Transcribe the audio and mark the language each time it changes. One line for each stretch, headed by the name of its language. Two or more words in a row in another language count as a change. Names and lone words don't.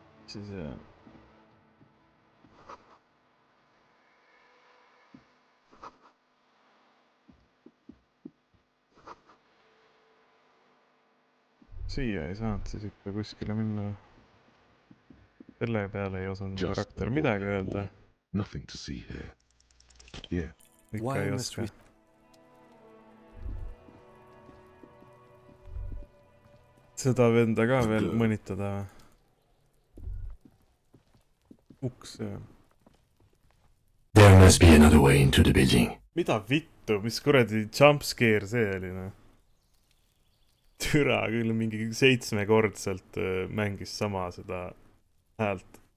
Estonian: siis siia ei saanud siis ikka kuskile minna. Selle peale ei osanud karakter midagi öelda.
English: Nothing to see here. Yeah.
Estonian: Ikka ei oska. Seda venda ka veel mõnitada. Uks.
English: There must be another way into the building.
Estonian: Mida vittu, mis kuradi jumpscare see oli, noh? Türa küll mingi 7-kordselt mängis sama seda häält.